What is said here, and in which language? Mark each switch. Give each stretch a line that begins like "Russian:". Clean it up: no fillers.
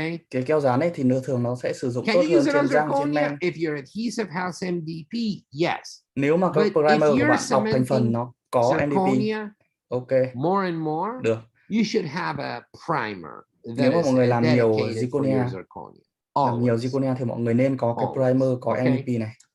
Vietnamese: Cái keo dán ấy thì thường nó sẽ sử dụng tốt hơn trên răng, trên men.
English: If your adhesive has MVP, yes.
Vietnamese: Nếu mà cái primer của bạn đọc thành phần nó có MVP, ok.
English: More and more,
Vietnamese: được.
English: You should have a primer.
Vietnamese: Nếu mà mọi người làm nhiều zirconia, làm nhiều zirconia thì mọi người nên có cái primer có MVP này.